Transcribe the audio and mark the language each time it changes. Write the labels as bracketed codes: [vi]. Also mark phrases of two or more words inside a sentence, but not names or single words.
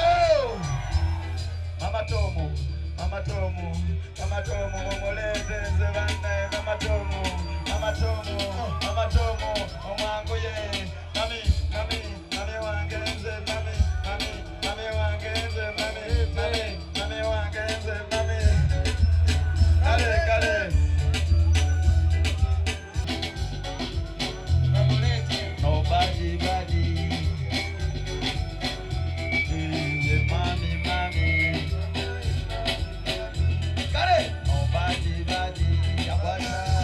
[lg] Mama Tomu, Mama Tomu, Mama Tomu, mumulete nze banne. Mama Tomu, Mama Tomu, Mama Tomu, omwanguye. Mami, mami, mami wange nze mami, mami, mami wange nze mami, mami, mami wange nze mami. Kale, kale. [en] Nobody, body. [lg] Mami, mami. Kale. [en] Nobody, body. [lg] Yabasha.